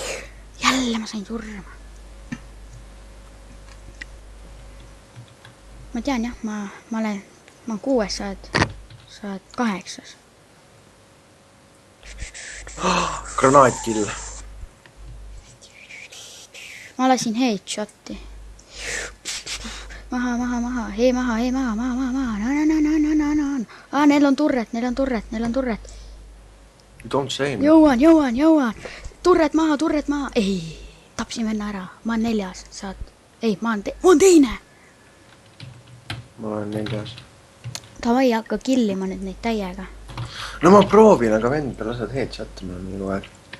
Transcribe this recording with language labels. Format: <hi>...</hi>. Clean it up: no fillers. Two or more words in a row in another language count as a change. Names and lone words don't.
<et>Jälle jälle ma sain surma. Ma tean jah, ma olen 6, sa oled 8. Granaatkill. Ma lasin headshot'i. Maha. Hei, maha. Neil on turret.</et> <en>Don't say me.</en> <et>Jõuan. Turret maha. Ei, tapsin venna ära. Ma olen 4. Ei, ma olen teine. Ma olen 4. Davai, hakka killima nüüd neid täiega. No ma proovin, aga vend peal lased headshot'i mulle minu aeg.</et>